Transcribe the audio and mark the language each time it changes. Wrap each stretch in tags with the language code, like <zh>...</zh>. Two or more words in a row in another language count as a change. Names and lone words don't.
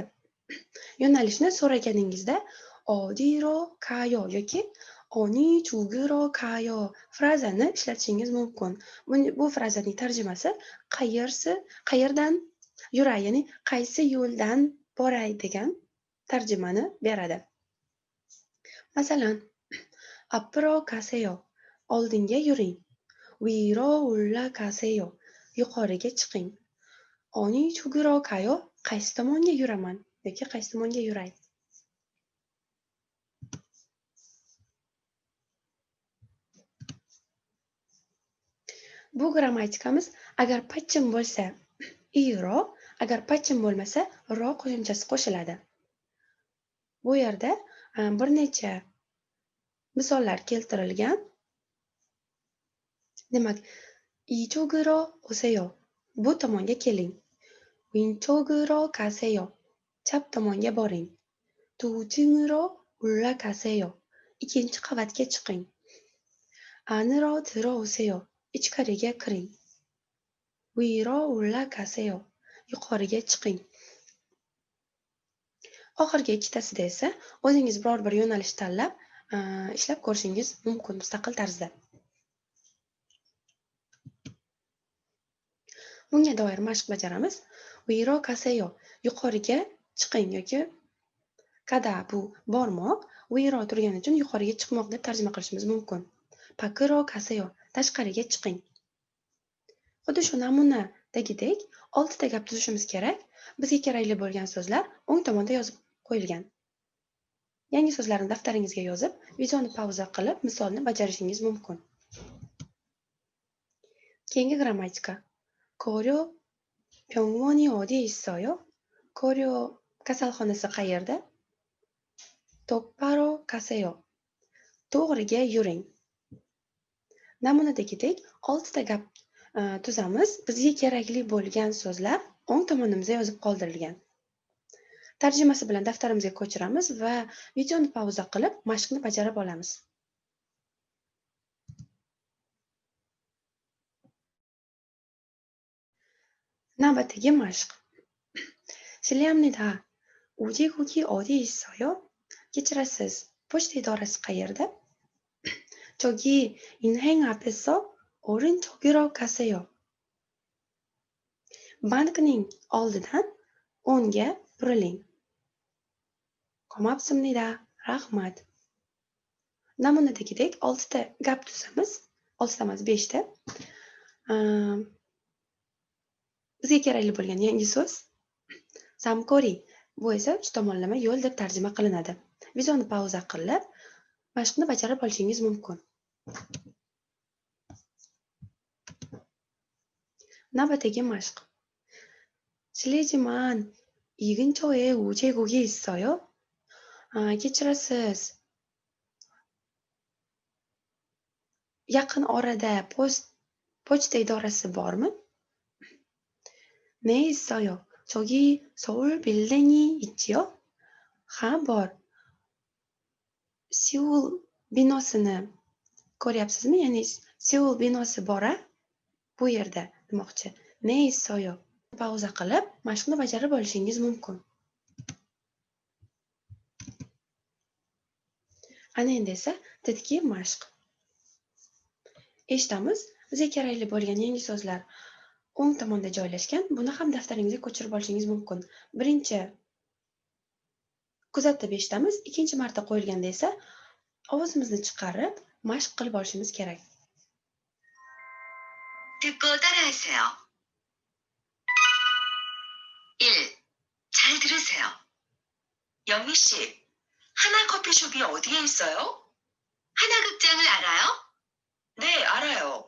<uz>Yo'nalishni so'raganingizda</uz> <ko>어디로 가요</ko> <uz>yoki</uz> <ko>어느 쪽으로 가요</ko> <uz>frazani ishlatishingiz mumkin. Bu frazaning tarjimasi qayerdan yuray, ya'ni qaysi yo'ldan boray degan tarjimani beradi. Masalan,</uz> <ko>앞으로 가세요.</ko> <uz>Oldinga yuring.</uz> <ko>위로 올라가세요.</ko> <uz>Yuqoriga chiqing.</uz> <ko>어느 쪽으로 가요</ko> <uz>qaysi tomonga yuraman yoki qaysi tomonga yuray. Bu grammatikamiz agar pachchim bo'lsa iro, agar pachchim bo'lmasa ro qo'shimchasi qo'shiladi. Bu yerda bir necha misollar keltirilgan.</uz> <ko>Demak, 이쪽으로 오세요.</ko> <uz>Bu tomonga keling.</uz> <ko>왼쪽으로 가세요.</ko> <uz>Chap tomonga boring.</uz> <ko>도중으로 올라가세요.</ko> <uz>Ikkinchi qavatga chiqing.</uz> <ko>안으로 들어오세요.</ko> <uz>Ichkariga kiring.</uz> <ko>위로 올라가세요.</ko> <uz>Yuqoriga chiqing. Oxirgi ikkitasida esa o'zingiz biror bir yo'nalish tanlab ishlab ko'rishingiz mumkin mustaqil tarzda. Bunga doir mashq bajaramiz.</uz> <ko>위로 가세요.</ko> <uz>Yuqoriga chiqing yoki kada bu bormoq, 위로 turgani uchun yuqoriga chiqmoq deb tarjima qilishimiz mumkin.</uz> <ko>밖으로 가세요.</ko> <uz>Tashqariga chiqing. Xuddi shu namunadagidek 6 ta gap tuzishimiz kerak. Bizga kerakli bo'lgan so'zlar o'ng tomonda yozib qo'yilgan. Yangi so'zlarni daftaringizga yozib, videoni pauza qilib, misolni bajarishingiz mumkin. Keyingi grammatika.</uz> <ko>고려 병원이 어디에 있어요?</ko> <uz>고려 kasalxonasi qayerda?</uz> <ko>똑바로 가세요.</ko> <uz>To'g'riga yuring. Namunadagidek 6 ta gap tuzamiz. Bizga kerakli bo'lgan so'zlar o'ng tomonimizda yozib qoldirilgan. Tarjimasi bilan daftarimizga ko'chiramiz va videoni pauza qilib, mashqni bajarib olamiz. Navbatdagi mashq.</uz> <ko>실례합니다. 우체국이 어디 있어요?</ko> <uz>Kechirasiz, pochta idorasi qayerda?</uz> <ko>저기 은행 앞에서 오른쪽으로 가세요.</ko> <uz>Bankning oldidan o'ngga buriling.</uz> <ko>고맙습니다. Rahmat.</ko> <uz>Namunadagidek 6 ta gap tuzamiz. 6 ta emas, 5 ta. Bizga kerakli bo'lgan yangi so'z samkori. Bu esa uch tomonlama yo'l deb tarjima qilinadi. Videoni pauza qilib, mashqni bajarib olishingiz mumkin. Navbatdagi mashq.</uz> <ko>실례지만 이 근처에 우체국이 있어요?</ko> <uz>Kechirasiz. Yaqin orada pochta idorasi bormi?</uz> <ko>네, 있어요. 저기 서울 빌딩이 있지요?</ko> <uz>Ha, bor. Seul binosini ko'ryapsizmi? Ya'ni Seul binosi bor-a? Bu yerda demoqchi.</uz> <ko>Ne 있어요.</ko> <uz>Pauza qilib, mashqni bajarib olishingiz mumkin. Ana endi esa titki mashq. Eshitamiz, bizga kerakli bo'lgan yangi so'zlar o'ng tomonda joylashgan. Buni ham daftaringizga ko'chirib olishingiz mumkin. Birinchi kuzatib eshitamiz, ikkinchi marta qo'yilganda esa ovozimizni chiqarib mashq qilib olishimiz kerak.</uz> <ko>듣고 따라하세요. 1. 잘 들으세요. 영미 씨, 하나 커피숍이 어디에 있어요? 하나극장을 알아요? 네, 알아요.</ko>